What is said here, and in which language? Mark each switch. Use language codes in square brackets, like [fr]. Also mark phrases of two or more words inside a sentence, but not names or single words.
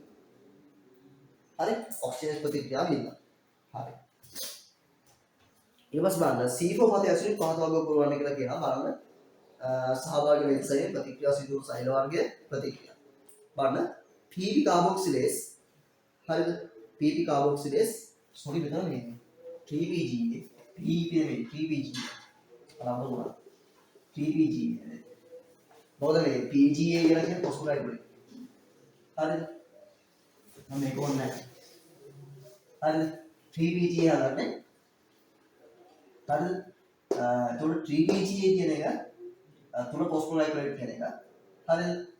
[si] හරි? ඔක්සිජන් ප්‍රතික්‍රියාව හින්දා. හරි. ඊළඟට බලන්න C4 පතේ ඇසිඩ් පහතවග පුරවන්න කියලා කියනවා බලන්න සහභාගී වෙන එන්සයිම් ප්‍රතික්‍රියා සිදු වූ සෛල වර්ගයේ ප්‍රතික්‍රියා. බලන්න PP කාබොක්සිලේස් හරිද? PP කාබොක්සිලේස් සෝරි මෙතන මේ 3PGA PPM 3PGA බලන්න ඕන 3PGA මොකද මේ PGA කියලා කියන්නේ ෆොස්ෆෝග්ලයිකරේට්. හරිද? මම මේක ඕනේ නැහැ. හරිද? 3PGA හදන්නේ. හරිද? එතකොට 3PGA කියන එක තුන ෆොස්ෆෝග්ලයිකරේට් කියන එක. හරිද?